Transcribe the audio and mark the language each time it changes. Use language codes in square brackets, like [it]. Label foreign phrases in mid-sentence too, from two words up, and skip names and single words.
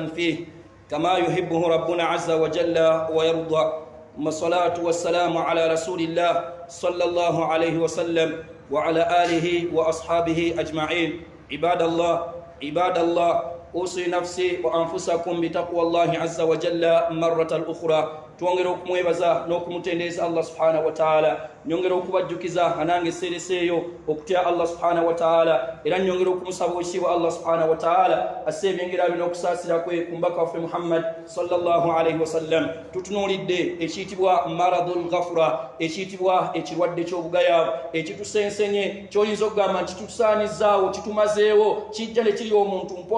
[ar] فيه كما يحبه ربنا عز وجل ويرضى والصلاة والسلام على رسول الله صلى الله عليه وسلم وعلى آله وأصحابه أجمعين عباد الله أوصي نفسي وأنفسكم بتقوى الله عز وجل مرة أخرى [lg] tuongera okumwebaza n'okumutendereza [ar] الله سبحانه وتعالى [lg] nyongera okubajjukiza anange sereseeyo okutya [ar] الله سبحانه وتعالى [lg] era nyongera okumusaba obusiibwa [ar] الله سبحانه وتعالى [lg] aseebyengera bino okusaasira kwe ku mbaka waffe Muhammad [ar] صلى الله عليه وسلم [lg] tutunuulidde ekiyitibwa [ar] مرض الغفلة [lg] ekiyitibwa ekirwadde ky'obugayaavu ekitusensenye kyoyinza okugamba nti tutusaanizaawo kitumazeewo kijja ne kiri omuntu